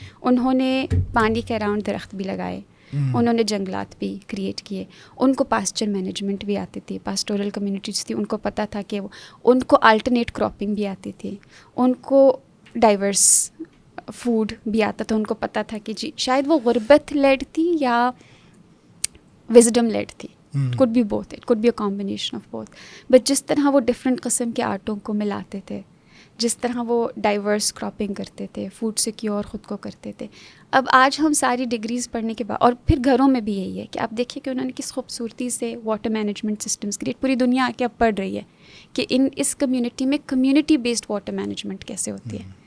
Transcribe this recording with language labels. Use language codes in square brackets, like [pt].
[ur] انہوں نے پانی کے اراؤنڈ درخت بھی لگائے, انہوں نے جنگلات بھی کریٹ کیے, ان کو پاسچر مینجمنٹ بھی آتی تھی, پاسٹورل کمیونٹیز تھی, ان کو پتہ تھا کہ ان کو الٹرنیٹ کراپنگ بھی آتی تھی, ان کو ڈائیورس فوڈ بھی آتا تھا, ان کو پتہ تھا کہ جی شاید وہ غربت لیڈ تھی یا وزڈم لیڈ تھی. [en] could be both, it could be a combination of both. [ur] But جس طرح وہ ڈفرینٹ قسم کے آٹوں کو ملاتے تھے, جس طرح وہ ڈائیورس کراپنگ کرتے تھے, فوڈ سیکیور خود کو کرتے تھے. اب آج ہم ساری ڈگریز پڑھنے کے بعد, اور پھر گھروں میں بھی یہی ہے کہ آپ دیکھیں کہ انہوں نے کس خوبصورتی سے واٹر مینجمنٹ سسٹمز کریٹ, پوری دنیا آ کے اب پڑھ رہی ہے کہ اس کمیونٹی میں کمیونٹی بیسڈ واٹر مینجمنٹ کیسے ہوتی ہے.